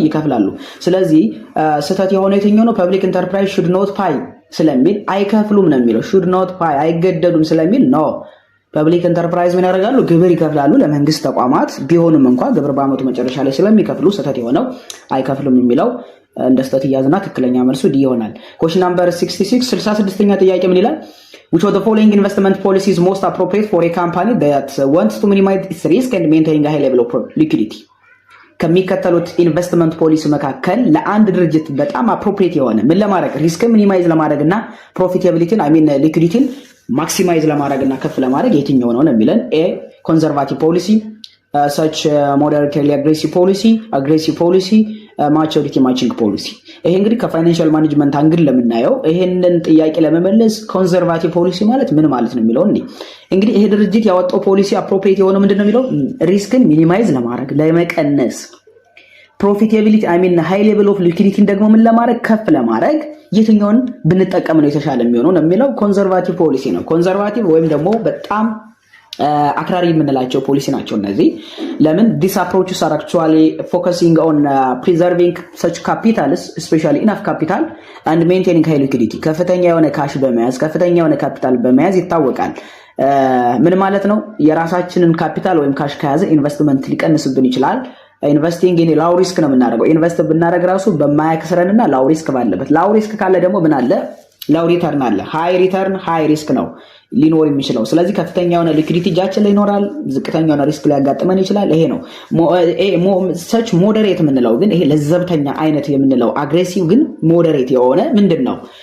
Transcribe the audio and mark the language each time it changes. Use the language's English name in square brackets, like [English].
[Amharic] ይከፍላሉ። ስለዚህ ስህተት የሆነ የትኛው ነው? ፐብሊክ ኢንተርፕራይዝ [English] should not pay [Amharic] ስለሚል አይከፍሉም ነው የሚለው። should not pay አይገደዱም ስለሚል ነው። ፐብሊክ ኢንተርፕራይዝ ምን ያደርጋሉ? ግብር ይከፍላሉ ለመንግስት ተቋማት ቢሆንም እንኳን ግብር በአመቱ መጨረሻ ላይ ስለሚከፍሉ ስህተት የሆነው አይከፍሉም የሚለው እንደ ስህተት ይያዝና ትክክለኛ መልሱ ዲ ይሆናል። [English] question number [Amharic] 66ኛ ጥያቄ ምን ይላል? [English] which of the following investment policy is most appropriate for a company that wants to minimize its risk and maintain a high level of liquidity? [Amharic] ከሚከተሉት ኢንቨስትመንት ፖሊሲ መካከል ለአንድ ድርጅት በጣም አፕሮፕሪየት የሆነ ምን ለማድረግ ሪስክ ሚኒማይዝ ለማድረግ እና ፕሮፊታቢሊቲን ሊኩዊዲቲን ማክሲማይዝ ለማድረግ እና ከፍ ለማድረግ የትኛው ነው የሚለን? ኤ ኮንዘርቫቲቭ ፖሊሲ፣ [English] such moderately aggressive policy, [Amharic] ማቹሪቲ ማቺንግ ፖሊሲ። ይሄ እንግዲህ ከፋይናንሻል ማኔጅመንት አንግል ለምናየው ይሄንን ጥያቄ ለመመለስ ኮንዘርቫቲቭ ፖሊሲ ማለት ምን ማለት ነው የሚለው እንግዲህ ይሄ ድርጅት ያወጣው ፖሊሲ አፕሮፕሪየት የሆነ ምንድነው የሚለው ሪስክን ሚኒማይዝ ለማድረግ ለመቀነስ፣ ፕሮፊታቢሊቲ ሃይ ሌቭል ኦፍ ሊኩዊዲቲን ደግሞ ምን ለማድረግ ከፍ ለማድረግ የትኛውን ብንጠቀም ነው የተሻለ የሚሆነው ነው የሚለው ኮንዘርቫቲቭ ፖሊሲ ነው። ኮንዘርቫቲቭ ወይም ደግሞ በጣም አክራሪ የምንላቸው ፖሊሲ ናቸው እነዚህ። ለምን? [English] this approaches are actually focusing on preserving such capitals, especially enough capital and maintaining high liquidity. [Amharic] ከፍተኛ የሆነ ካሽ በመያዝ ከፍተኛ የሆነ ካፒታል በመያዝ ይታወቃል። ምን ማለት ነው? የራሳችንን ካፒታል ወይም ካሽ ከያዘ ኢንቨስትመንት ሊቀንስብን ይችላል። ኢንቨስቲንግ ኢን ላው ሪስክ ነው የምናደርገው። ኢንቨስት ብናደርግ ራሱ በማያክስረንና ላው ሪስክ ባለበት። ላው ሪስክ ካለ ደግሞ ምን አለ? ላው ሪተርን አለ። ሃይ ሪተርን ሃይ ሪስክ ነው ሊኖር የሚችለው። ስለዚህ ከፍተኛ የሆነ ሊኩዊዲቲ እጃችን ላይ ይኖራል፣ ዝቅተኛ የሆነ ሪስክ ሊያጋጥመን ይችላል። ይሄ ነው ሰች ሞዴሬት የምንለው። ግን ይሄ ለዘብተኛ አይነት የምንለው አግሬሲቭ ግን ሞዴሬት የሆነ ምንድነው?